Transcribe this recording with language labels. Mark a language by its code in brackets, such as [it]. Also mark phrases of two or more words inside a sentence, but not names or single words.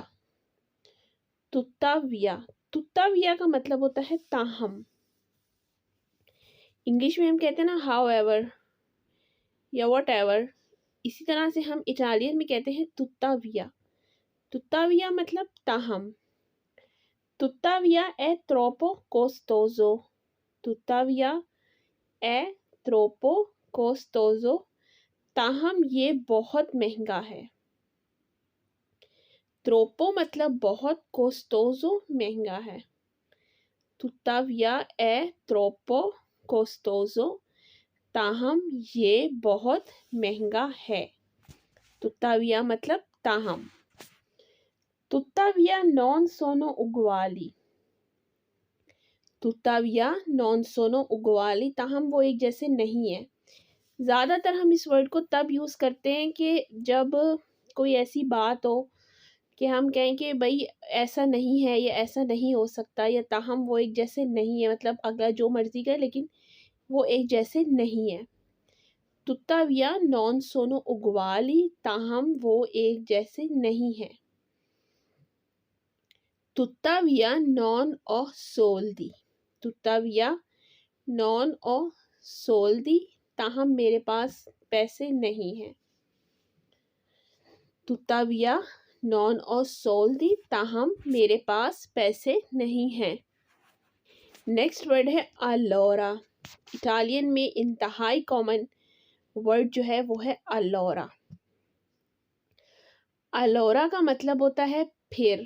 [ur] توتاویا، توتاویا کا مطلب ہوتا ہے تاہم. انگلش میں ہم کہتے ہیں نا [en] how ever [ur] یا [en] what ever, [ur] اسی طرح سے ہم اٹالین میں کہتے ہیں توتاویا. [it] tuttavia [ur] مطلب تاہم. [it] tuttavia è troppo costoso. tuttavia è troppo costoso, [ur] تاہم یہ بہت مہنگا ہے. ٹروپو مطلب بہت، کوسٹوزو مہنگا ہے. [it] tuttavia è troppo costoso, [ur] تاہم یہ بہت مہنگا ہے. [it] tuttavia [ur] مطلب تاہم. [it] tuttavia non sono uguali. tuttavia non sono uguali, [ur] تاہم وہ ایک جیسے نہیں ہے. زیادہ تر ہم اس ورڈ کو تب یوز کرتے ہیں کہ جب کوئی ایسی بات ہو کہ ہم کہیں کہ بھائی ایسا نہیں ہے یا ایسا نہیں ہو سکتا، یا تاہم وہ ایک جیسے نہیں ہے، مطلب اگلا جو مرضی کرے لیکن وہ ایک جیسے نہیں ہے. [it] tuttavia non sono uguali, [ur] تاہم وہ ایک جیسے نہیں ہے. [it] tuttavia non ho soldi. tuttavia non ho soldi, [ur] تاہم میرے پاس پیسے نہیں ہیں. [it] tuttavia non ho soldi, [ur] تاہم میرے پاس پیسے نہیں ہیں. [en] next word [ur] ہے الورا. اٹالین میں انتہائی [en] common word [ur] جو ہے وہ ہے الورا. الورا کا مطلب ہوتا ہے پھر.